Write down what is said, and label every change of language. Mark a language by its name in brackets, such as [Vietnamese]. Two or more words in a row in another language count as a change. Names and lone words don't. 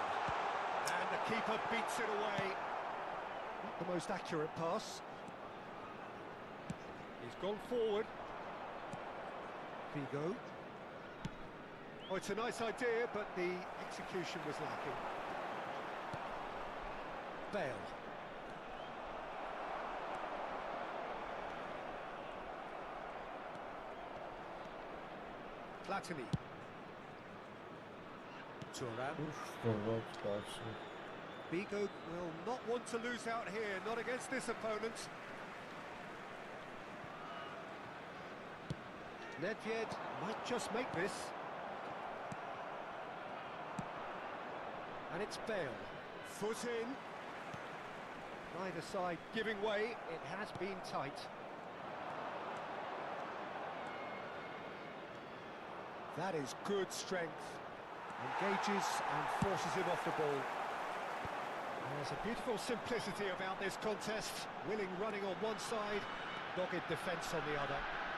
[English] And the keeper beats it away. Not the most accurate pass. He's gone forward. Figo. Oh, it's a nice idea, but the execution was lacking. Bale. Platini. Thuram. Figo will not want to lose out here, not against this opponent. Nedved might just make this. And it's Bale. Foot in. Neither side giving way. It has been tight. That is good strength. Engages and forces him off the ball. There's a beautiful simplicity about this contest. Willing running on one side, dogged defence on the other.